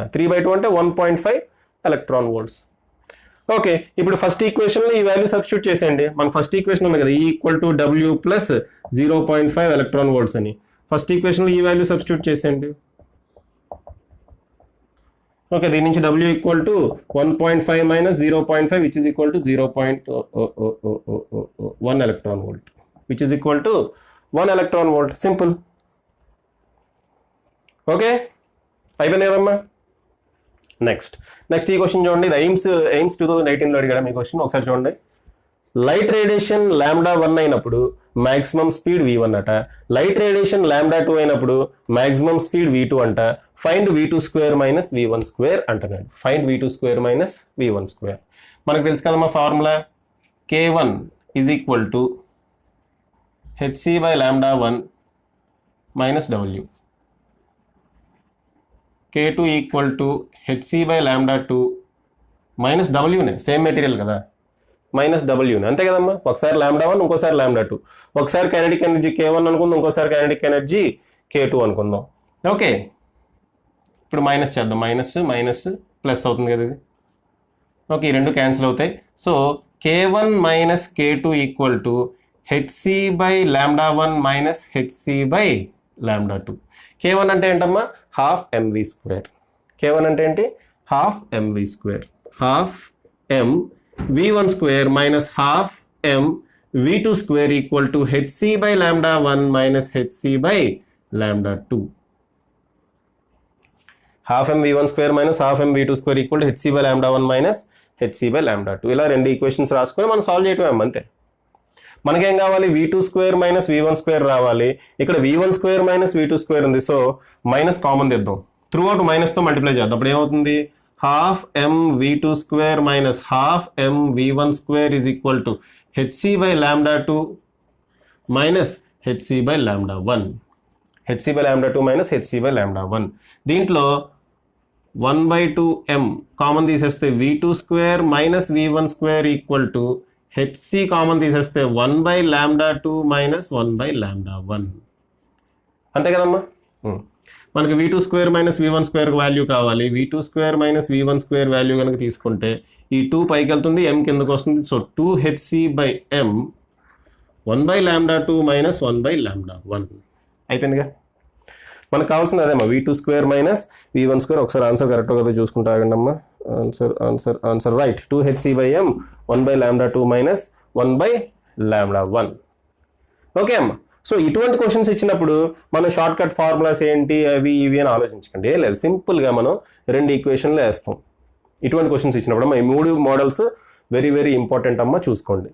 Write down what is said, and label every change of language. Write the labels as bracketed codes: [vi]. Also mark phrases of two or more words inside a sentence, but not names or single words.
[te] 3/2 అంటే 1.5 [en] electron volts. [te] ఓకే, ఇప్పుడు ఫస్ట్ ఈక్వేషన్లో ఈ [en] value substitute [te] చేసేయండి. మన ఫస్ట్ ఈక్వేషన్ ఉంది కదా, [en] E equal to W plus 0.5 electron volts [te] అని. ఫస్ట్ ఈక్వేషన్లో ఈ [en] value substitute [te] చేసేయండి. [en] ఓకే, [te] దీని నుంచి [en] W equal to 1.5 minus 0.5 which is equal to 0.1 electron volt which is equal to 1 electron volt. Simple. [te] ఓకే, అయిపోయింది కదమ్మా. నెక్స్ట్ ఈ క్వశ్చన్ చూడండి. ఇది ఎయిమ్స్ 2018లో అడిగాడు మీ క్వశ్చన్. ఒకసారి చూడండి. [en] light radiation λ1 [te] అయినప్పుడు [en] maximum speed v1 [te] అట, [en] light radiation λ2 [te] అయినప్పుడు [en] maximum speed v2 [te] అంట. [en] find v2² minus v1² అంటున్నాడు. find v2² minus v1². [te] మనకు తెలుసు కదమ్మా ఫార్ములా, [en] k1 is equal to hc/λ1 minus w, k2 equal to hc/λ2 minus w, same material కదా, minus W, [te] అంతే కదమ్మా. ఒకసారి λ1 ఇంకోసారి λ2, ఒకసారి [en] kinetic energy k1 [te] అనుకుందాం, ఇంకోసారి [en] kinetic energy k2 [te] అనుకుందాం. ఓకే, ఇప్పుడు మైనస్ చేద్దాం. [en] minus plus [te] అవుతుంది కదా ఇది. ఓకే, ఈ రెండు క్యాన్సిల్ అవుతాయి. [en] so k1 minus k2 equal to hc/λ1 minus hc/λ2. [te] k1 అంటే ఏంటమ్మా, [en] half mv². [te] k1 అంటే ఏంటి, [en] half mv². half m v1² minus half m v2² equal to hc/λ1 minus hc/λ2. half m v1² minus half m v2² equal to hc/λ1 minus hc/λ2. [te] ఇలా రెండు ఈక్వేషన్స్ రాసుకొని మనం సాల్వ్ చేయటం అంతే. మనకేం కావాలి, [en] v2² minus v1² [te] రావాలి. ఇక్కడ [en] v1² minus v2² [te] ఉంది. [en] so minus common [te] తెద్దాం, [en] through out [te] మైనస్తో మల్టిప్లై చేద్దాం. అప్పుడు ఏమవుతుంది, [en] half m v2² minus half m v1² is equal to hc/λ2 minus hc/λ1. hc/λ2 minus hc/λ1. [te] దీంట్లో 1/2m కామన్ తీసేస్తే [en] v2² minus v1² equal to hc common [te] తీసేస్తే [en] 1/λ2 minus 1/λ1. [te] అంతే కదమ్మా. మనకి [en] v2² minus v1² value [te] కావాలి. [en] v2² minus v1² value [te] కనుక తీసుకుంటే ఈ 2 పైకి వెళ్తుంది, m కిందకు వస్తుంది. [en] so 2hc/m 1/λ2 minus 1/λ1 [te] అయిపోయిందిగా. మనకు కావాల్సింది అదేమ్మా, [en] v2² minus v1². [te] ఒకసారి [en] answer correct [te] కదా చూసుకుంటా ఆగండి అమ్మా. [en] answer right, 2hc/m 1/λ2 minus 1/λ1. [te] ఓకే అమ్మా. సో ఇటువంటి క్వశ్చన్స్ ఇచ్చినప్పుడు మనం [en] short cut formulas [te] ఏంటి అవి ఇవి అని ఆలోచించకండి. ఏం లేదు, సింపుల్గా మనం రెండు ఈక్వేషన్లు వేస్తాం. ఇటువంటి క్వశ్చన్స్ ఇచ్చినప్పుడు ఈ [en] 3 models very very important [te] అమ్మ, చూసుకోండి.